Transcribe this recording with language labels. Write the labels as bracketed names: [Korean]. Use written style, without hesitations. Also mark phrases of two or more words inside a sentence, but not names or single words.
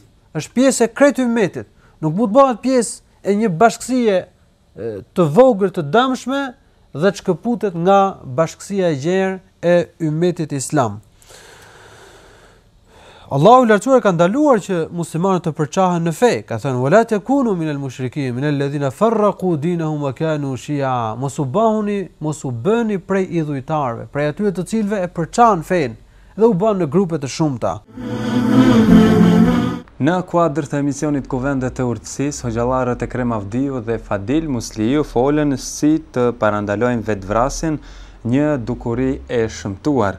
[Albanian] Është pjesë e krejt ummetit. Nuk mund të bëhet pjesë e një bashkësie të vogël të dëmshme dhe të shkëputet nga bashkësia e gjerë e ummetit islam. Allahu i lartësuar ka ndaluar që muslimanët të përçahen në fe. Ka thënë: [Arabic] "ولا تكونوا من المشركين من الذين فرقوا دينهم وكانوا شيعا." [Albanian] Mos u bëni prej idhujtarëve, prej atyre të cilëve e përçan fen dhe u bën në grupe të shumta. Në kuadër të emisionit Kuvendet e Urtësisë, hoxhallarët Ekrem Avdiu dhe Fadil Musliu folën si të parandalojnë vetvrasjen, një dukuri e shëmtuar.